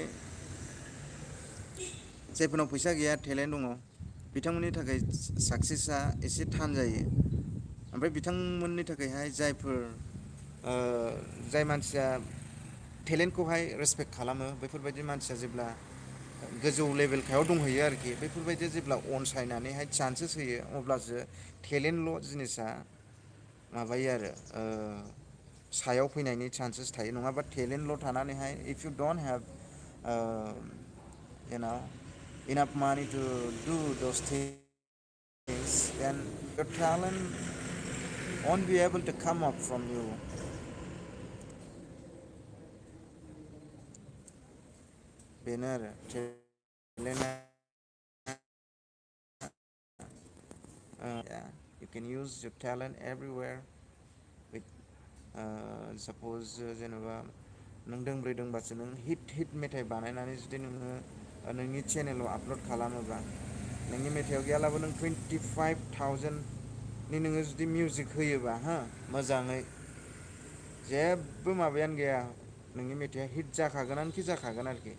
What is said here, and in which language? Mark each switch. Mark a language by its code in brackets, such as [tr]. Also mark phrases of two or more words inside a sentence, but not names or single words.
[brx] जायफोरनाव फैसा गैया टेलेन्ट दङ बिथांमोननि थाखाय साक्सेसआ एसे थान जायो ओमफ्राय बिथांमोननि थाखायहाय जाय मानसिया टेलेन्टखौहाय रेसपेक्ट खालामो बेफोरबायदि मानसिया जेब्ला गोजौ लेभेलखायाव दंहैयो आरोखि बेफोरबायदि जेब्ला अनसायनानैहाय चान्सेस होयो अब्लासो टेलेन्टल' जिनिसा माबायो आरो सायाव फैनायनि चान्सेस थायो नङाबा टेलेन्टल' थानानैहाय [en] if you don't have enough money to do those things then your talent won't be able to come up from you [brx] बेनो आरो टेलेन्टआ [en] you can use your talent everywhere with suppose [brx] जेनेबा नों दोंब्रै दोंबासो नों हिट मेथाइ बानायनानै जुदि नोङो नोंनि चेनेलाव आपल'ड खालामोबा नोंनि मेथाइआव गैयालाबो नों 25,000नि नोङो जुदि मिउजिक होयोबा मोजाङै जेबो माबायानो गैया नोंनि मेथाइआ हिट जाखागोनानोखि जाखागोन आरोखि